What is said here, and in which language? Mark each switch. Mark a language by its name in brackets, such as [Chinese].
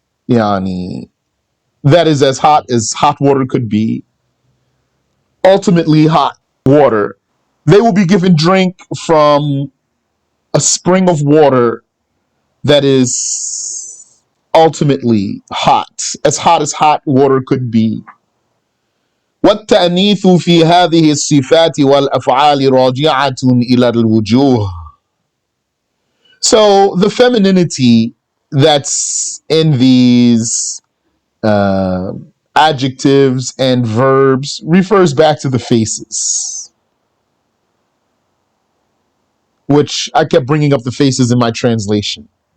[English] Yani, that is as hot water could be, ultimately hot water. They will be given drink from a spring of water that is ultimately hot as hot water could be. [Arabic] والتأنيث في هذه الصفات والأفعال راجعة إلى الوجوه. [English] So the femininity that's in these adjectives and verbs refers back to the faces, which I kept bringing up the faces in my translation.